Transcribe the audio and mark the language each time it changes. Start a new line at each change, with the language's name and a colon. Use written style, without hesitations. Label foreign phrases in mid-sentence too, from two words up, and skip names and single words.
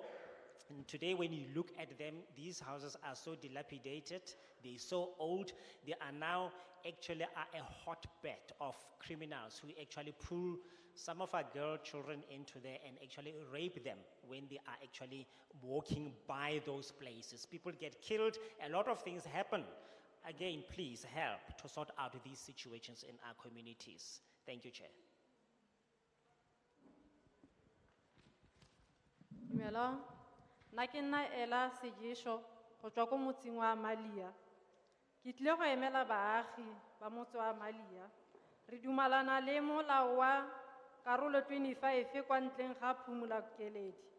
English: And today, when you look at them, these houses are so dilapidated, they're so old, they are now actually a hotbed of criminals who actually pull some of our girl children into there and actually rape them when they are actually walking by those places. People get killed, a lot of things happen. Again, please help to sort out these situations in our communities. Thank you, Chair.
Tswana: Dumela, nna ke nna Ela Segisho go tswa ko motseng wa Malia. Ke tlile go emela baagi ba motse wa Malia. Re dumalana le molao wa karolo 25 kwa ntleng ga phumula keledi.